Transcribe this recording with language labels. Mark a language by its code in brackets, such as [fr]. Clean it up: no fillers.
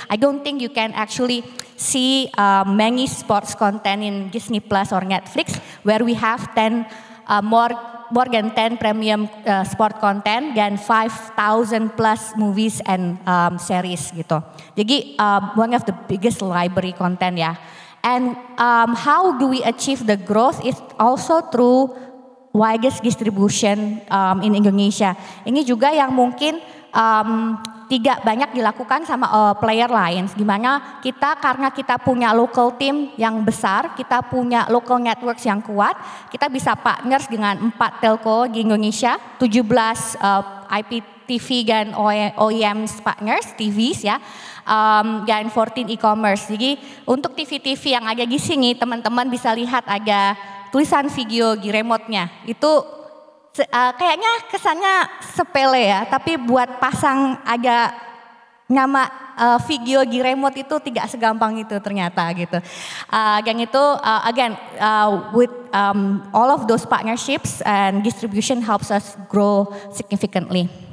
[en] I don't think you can actually see many sports content in Disney Plus or Netflix where we have more than 10 premium sport content dan 5,000 plus movies and series gitu. Jadi one of the biggest library content ya. And how do we achieve the growth is also through widest distribution in Indonesia. [id] Ini juga yang mungkin tidak banyak dilakukan sama player lain. Gimana karena kita punya local team yang besar, kita punya local networks yang kuat, kita bisa partners dengan 4 telco di Indonesia, 17 IPTV dan OEM partners, TVs ya, dan 14 e-commerce. Jadi untuk TV-TV yang ada di sini, teman-teman bisa lihat ada tulisan video di remote-nya. Itu kayaknya kesannya sepele ya, tapi buat pasang ada nama video di remote itu tidak segampang itu ternyata gitu. Dan itu [en] again with all of those partnerships and distribution helps us grow significantly.